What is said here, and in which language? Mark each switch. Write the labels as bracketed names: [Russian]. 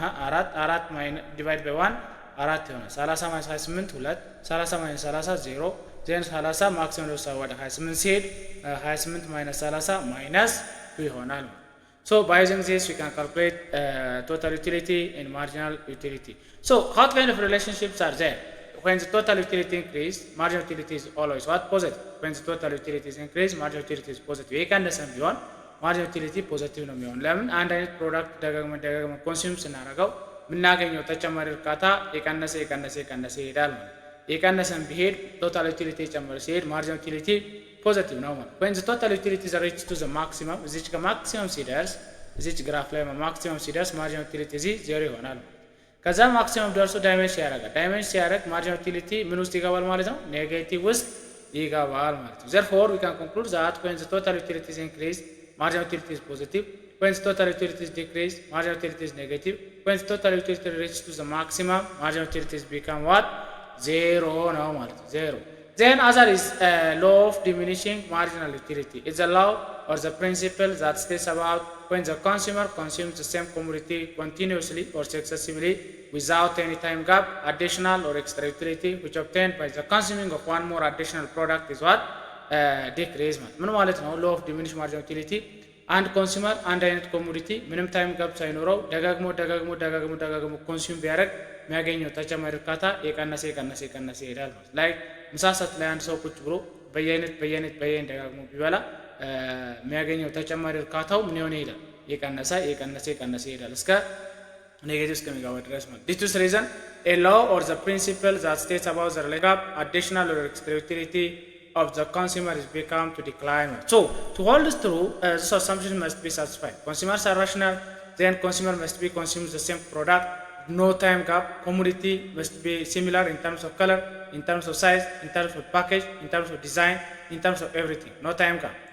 [Amharic] 4 ማይነስ ዲቫይድ ባይ 1 4 ይሆናል። 30 ማይነስ 28 2 30 ማይነስ 30 0 ዜን 30 ማክሲመም ወደ 28 ሲሄድ 28 ማይነስ 30 ማይነስ 2 ይሆናል። [English] So by using this we can calculate total utility and marginal utility. So what kind of relationships are there? When the total utility increase, marginal utility is always what? Positive. When the total utility is increased, marginal utility is positive. [Amharic] የቀነሰም ቢሆን marginal utility positive ነው የሚሆን። ለምን? አንድ አይነት ፕሮዳክት ደጋግመን ኮንሱም ስናደርገው የምናገኘው ተጨማሪ እርካታ የቀነሰ ይሄዳል ማለት። የቀነሰም ቢሄድ total utility የጨመረ ሲሄድ marginal utility positive ነው ማለት። [English] when the total utility is reached to the maximum [Amharic] እዚች ከማክሲመም ሲደርስ እዚች ግራፍ ላይ ማክሲመም ሲደርስ marginal utility እዚህ 0 ይሆናል። ከዛ ማክሲመም ደርሶ ዳይሜንሽን ሲያደርግ marginal utility ምን ውስጥ ይገባል ማለት ነው? ኔጌቲቭ ውስጥ ይገባል ማለት ነው። [English] therefore we can conclude that when the total utility is increased, marginal utility is positive. When the total utility is decreased, marginal utility is negative. When the total utility reaches to the maximum, marginal utility is become what? [Amharic] 0 ነው ማለት ነው። [English] 0. Then other is law of diminishing marginal utility. It's a law or the principle that states about when the consumer consumes the same commodity continuously or successively without any time gap, additional or extra utility which obtained by the consuming of one more additional product is what? Decrease. [Amharic] ምን ማለት ነው? law of diminishing marginal utility አንድ ኮንሱመር አንድ አይነት ኮሞዲቲ ምንም ታይም ጋፕ ሳይኖረው ደጋግሞ ኮንሱም ቢያደርግ የሚያገኘው ተጨማሪ እርካታ የቀነሰ ይሄዳል ማለት ላይ ምሳ ሰዓት ላይ አንድ ሰው ቁጭ ብሎ በየአይነት ደጋግሞ ቢበላ የሚያገኘው ተጨማሪ እርካታው ምን ይሆን ይሄዳል? የቀነሰ ይሄዳል እስከ ኔጌቲቭ እስከሚገባ ድረስ ማለት። [English] this is reason a law or the principle that states about the relative additional or extra utility of the consumer is become to decline. So to hold this true, this assumption must be satisfied. Consumers are rational, then consumer must be consumes the same product, no time gap, commodity must be similar in terms of color, in terms of size, in terms of package, in terms of design, in terms of everything, no time gap.